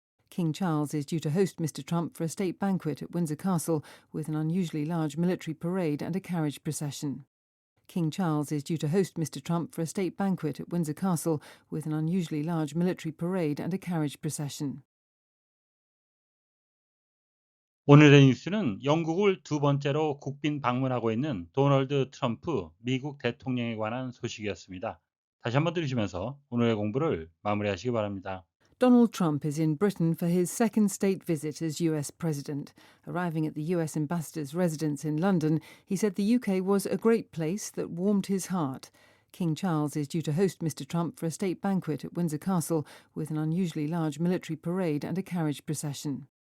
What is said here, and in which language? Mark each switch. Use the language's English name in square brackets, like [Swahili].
[English] King Charles is due to host Mr. Trump for a state banquet at Windsor Castle with an unusually large military parade and a carriage procession. King Charles is due to host Mr. Trump for a state banquet at Windsor Castle with an unusually large military parade and a carriage procession. [Korean] 오늘의 뉴스는 영국을 두 번째로 국빈 방문하고 있는 도널드 트럼프 미국 대통령에 관한 소식이었습니다. 다시 한번 들으시면서 오늘의 공부를 마무리하시기 바랍니다. [English] Donald Trump is in Britain for his second state visit as US President. Arriving at the US ambassador's residence in London, he said the UK was a great place that warmed his heart. King Charles is due to host Mr. Trump for a state banquet at Windsor Castle with an unusually large military parade and a carriage procession.